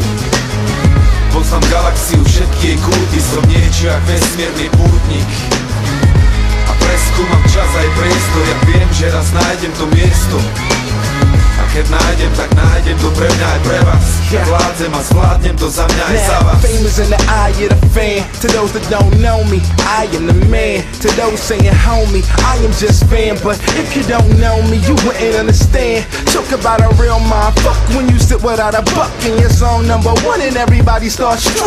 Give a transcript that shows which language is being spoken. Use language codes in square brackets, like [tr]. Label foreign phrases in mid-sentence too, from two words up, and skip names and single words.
[sk] Poznám galaxiu, všetky jej kúty. Som niečo jak vesmírny pútnik. A preskúmam čas aj priestor. Ja viem, že raz nájdem to miesto. A keď nájdem, tak nájdem to pre mňa aj pre vás. Ja vládzem a zvládnem to za mňa aj za vás. [en] Fame is in the eye of the fan. To those that don't know me, I am the man. To those saying homie, I am just fan. But if you don't know me, you wouldn't understand. Talk about a real mind. Fuck when you sit without a buck and your song number one and everybody starts struck.